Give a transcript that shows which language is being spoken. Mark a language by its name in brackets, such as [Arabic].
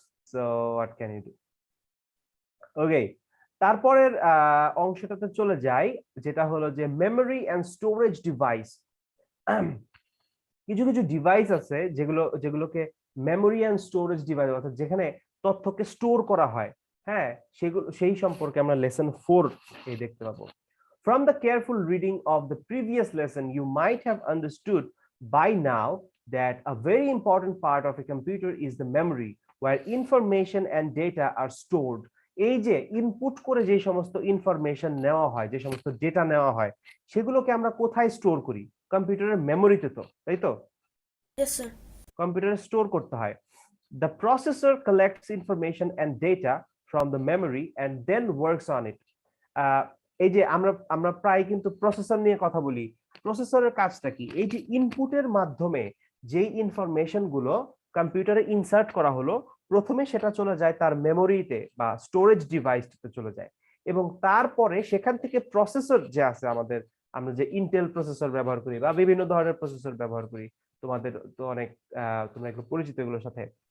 [English] So what can you do? [Bangla] ওকে, তারপরের অংশটাতে চলে যাই, যেটা হলো যে মেমোরি এন্ড স্টোরেজ ডিভাইস। কিছু কিছু ডিভাইস আছে যেগুলোকে মেমোরি এন্ড স্টোরেজ ডিভাইস, অর্থাৎ যেখানে তথ্যকে স্টোর করা হয়, হ্যাঁ, সেই সম্পর্কে আমরা লেসন 4 এই দেখতে পাবো। [English] From the careful reading of the previous lesson, you might have understood by now that a very important part of a computer is the memory, where information and data are stored. [Bangla] এই যে input করে যে সমস্ত information নেওয়া হয়, যে সমস্ত data নেওয়া হয়, সেগুলোকে আমরা কোথায় স্টোর করি? কম্পিউটারের মেমোরিতে, তো তাই তো? [English] Yes sir. [Bangla] কম্পিউটারে স্টোর করতে হয়। [English] The processor collects information and data from the memory and then works on it. [Bangla] এই যে আমরা প্রায় কিন্তু প্রসেসর নিয়ে কথা বলি। প্রসেসরের কাজটা কি? এই যে ইনপুটের মাধ্যমে যে ইনফরমেশন গুলো কম্পিউটারে ইনসার্ট করা হলো, প্রথমে সেটা চলে যায় তার মেমোরিতে বা স্টোরেজ ডিভাইসটাতে চলে যায়, এবং তারপরে সেখান থেকে প্রসেসর যে আছে আমাদের, আমরা যে ইন্টেল প্রসেসর ব্যবহার করি বা বিভিন্ন ধরনের প্রসেসর ব্যবহার করি, তোমাদের তো অনেক তোমরা একটু পরিচিত এগুলোর সাথে।